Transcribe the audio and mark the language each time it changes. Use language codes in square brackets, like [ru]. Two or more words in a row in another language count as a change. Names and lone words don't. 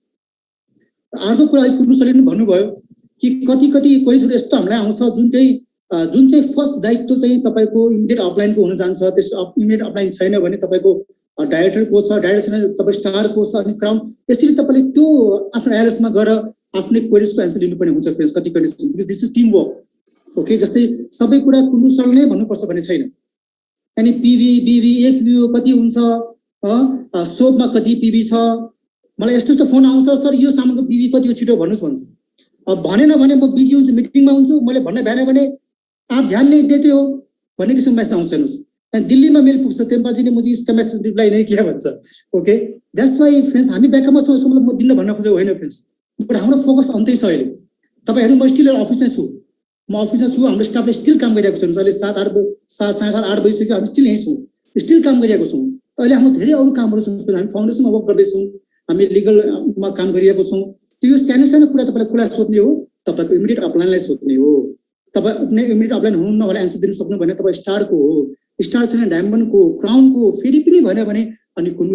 [ne] अर्को कुरा कुन्नु सरले पनि भन्नुभयो कि कति क्वेरीहरु यस्तो हामीलाई आउँछ जुन चाहिँ फर्स्ट दायित्व चाहिँ तपाईको इमिडिएट अपलाइनको हुन जान्छ त्यस [en] immediate upline [ne] छैन भने तपाईको डाइरेक्टर को छ डाइरेक्टर छैन तपाई स्टार को छ अनि क्राउन यसरी तपाईले त्यो आफ्नो एएलएस मा गएर आफ्नै क्वेरीजको एन्सर दिनुपर्ने हुन्छ फ्रेन्ड्स कति कन्डिसन [en] this is team work okay [ne] जस्तै सबै कुरा कुन्नु सरले नै भन्नुपर्छ भन्ने छैन अनि पीवी बीवी एक पीवी कति हुन्छ सोपमा कति पीवी छ मलाई यस्तो फोन आउँछ सर यो सामानको पीवी कति हो छिटो भन्नुस् भन्छ अब भनेन भने म बिजी हुन्छु मिटिङमा हुन्छु मैले भन्न भ्याएन भने [hi] आप ध्यान नहीं देते हो [ne] भन्ने किसिमको मेसेज आउँछ हेर्नुस् अनि दिल्लीमा मेल पुग्छ त्यसपछि [hi] मुझे इसका मैसेज रिप्लाई नहीं किया [ne] भन्छ [en] okay that's why friends [ne] हामी ब्याकअपमा छौं यसको मतलब म दिन भन्न खोजेको होइन फ्रेन्ड्स बट हाम्रो फोकस अन्तै छ अहिले तपाई हेर्नु म स्टिल अफिसमै छु हाम्रो स्टाफले स्टिल काम गरिरहेको छ अहिले 7:30 बजिसक्यो हामी स्टिल यही छौं स्टिल काम गरिरहेको छौं अहिले हाम्रो धेरै अरु कामहरु छ हामी फाउन्डेसनमा वर्क गर्दै छौं हामी लिगलमा काम गरिरहेको छौं त्यो सानो कुरा तपाईलाई कुरा सोध्ने हो तपाईको इमिडिएट अपलाइनलाई सोध्ने हो तपाई [en] immediate upline [ne] हुनुहुन्न भने एन्सर दिन सक्नु भने तपाई स्टारको हो स्टार छैन डायमन्डको क्राउनको फेरि पनि भएन भने अनि कुन्नु